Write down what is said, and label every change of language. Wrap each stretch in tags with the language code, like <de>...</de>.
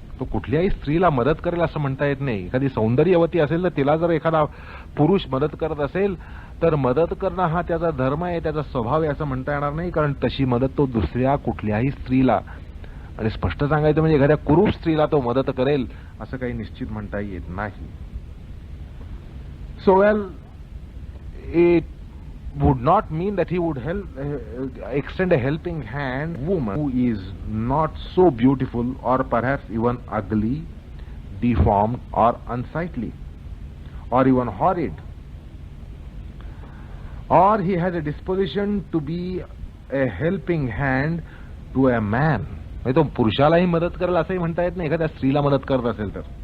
<mr>तो कुठल्याही स्त्रीला मदत करेल असं म्हणता येत नाही. एखादी सौंदर्यवती असेल तर तिला जर एखादा पुरुष मदत करत असेल तर मदत करणं हा त्याचा धर्म आहे, त्याचा स्वभाव आहे असं म्हणता येणार नाही. कारण तशी मदत तो दुसऱ्या कुठल्याही स्त्रीला, आणि स्पष्ट सांगायचं म्हणजे एखाद्या कुरूप स्त्रीला तो मदत करेल असं काही निश्चित म्हणता येत नाही.</mr> <en>So well, it would not mean that he would extend a helping hand to a woman who is not so beautiful or perhaps even ugly, deformed or unsightly or even horrid, or he has a disposition to be a helping hand to a man.</en> <mr>म्हणजे तो पुरुषालाही मदत करेल असंही म्हणता येत नाही, एखाद्या स्त्रीला मदत करत असेल तर.</mr>